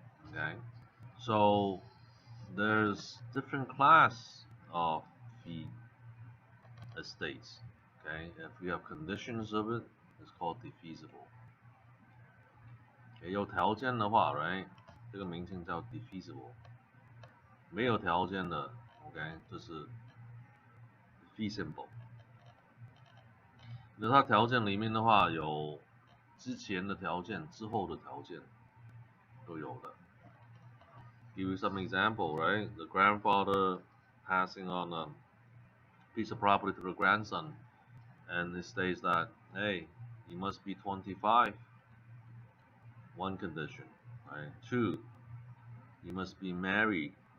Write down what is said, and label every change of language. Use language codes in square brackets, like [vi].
[en] Okay, so there's different class of fee estates. Okay, if we have conditions of it, it's called defeasible. [zh] 有条件的话 ，right， 这个名称叫 defeasible。没有条件的 ，OK， 这是 feasible。那它条件里面的话，有之前的条件、之后的条件都有的。 [en] Give you some example, right? The grandfather passing on a piece of property to the grandson, and it states that, hey, you must be 25. One condition, right? 2, you must be married.